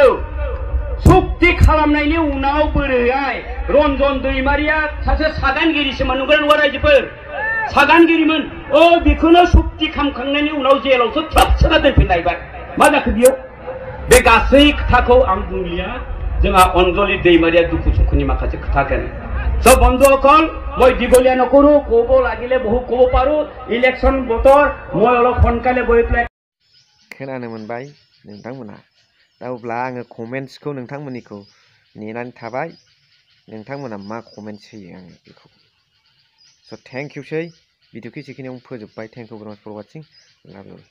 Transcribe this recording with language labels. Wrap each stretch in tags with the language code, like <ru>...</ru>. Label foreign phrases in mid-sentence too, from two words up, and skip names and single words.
<brx>सुक्ति खालामनायनि उनाव बोरैहाय रन्जन दैमारिया सासे सागानगिरिसोमोन नंगौना नङा रायजोफोर सागानगिरिमोन बेखौनो सुक्ति खालामखांनायनि उनाव जेलावसो थ्रोब सोना दोनफिनलायबाय मा जाखो बियो बे गासै खोथाखौ आं बुंलिया जोंहा अनजलि दैमारिया दुखु सुखुनि माखासे खोथागोन सब बंधुসকল</brx> <as>মই দীঘলীয়া নকৰো ক'ব লাগিলে বহু ক'ব পাৰো ইলেকশ্যন বতৰ মই অলপ সোনকালে গৈ পেলাই</as> <brx>खोनानो मोनबाय नोंथांमोना दा अब्ला आङो कमेन्ट्सखौ नोंथांमोननिखौ नेनानै थाबाय नोंथांमोना मा कमेन्ट्स होयो आङो बेखौ स' थेंक इउसै भिडिअखौ एसेखिनियावनो फोजोबबाय</brx> <en>Thank you very much for watching love you</en>